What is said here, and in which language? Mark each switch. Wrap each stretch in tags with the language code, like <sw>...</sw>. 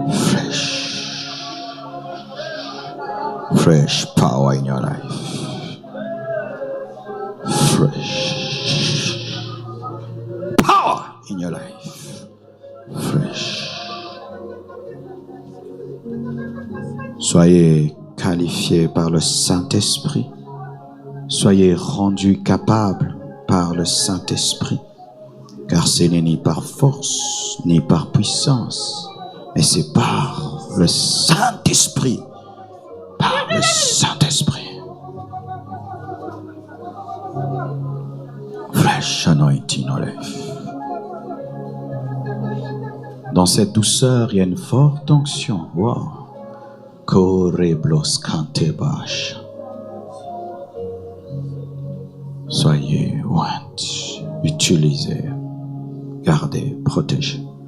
<en>Fresh. Fresh power in your life. Fresh power in your life. Fresh.</en> <fr>Soyez qualifiés par le Saint-Esprit. Soyez rendus capables par le Saint-Esprit. Car ce n'est ni par force, ni par puissance, mais c'est par le Saint-Esprit. Par le Saint-Esprit.</fr> <en>Fresh anointing in life.</en> <fr>Dans cette douceur, il y a une forte onction. Wow. Koreblos kantebash. Soyez oints, utilisez, gardez, protégez.</fr>